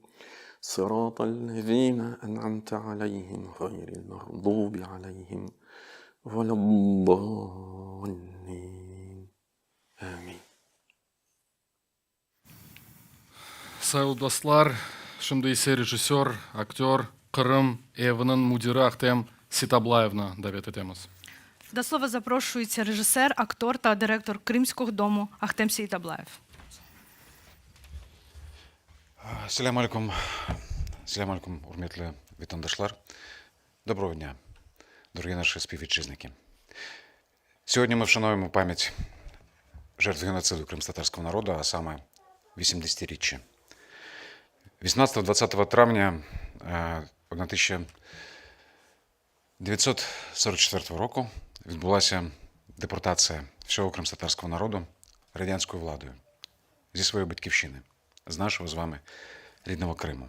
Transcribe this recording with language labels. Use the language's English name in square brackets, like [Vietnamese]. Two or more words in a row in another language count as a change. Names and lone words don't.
[Arabic] صراط الذين أنعمت عليهم غير المغضوب عليهم ولا الضالين. Amin. [Crimean Tatar] Sayın dostlar, şimdi ise rejissör, aktör, Kırım evinin müdürü Ахтем Ситаблаевна davet etemiz. [Ukrainian] До слова запрошується режисер, актор та директор Кримського дому Ахтем Сейтаблаєв. [Arabic] سلام عليكم, [Crimean Tatar] урметлі вітандашлар. [Ukrainian] Доброго дня, дорогі наші співвітчизники. Сьогодні ми вшануємо пам'ять жертв геноциду кримськотатарського народу, а саме 80-річчя. 18-20 травня 1944 року відбулася депортація всього кримськотатарського народу радянською владою зі своєї батьківщини, з нашого з вами рідного Криму.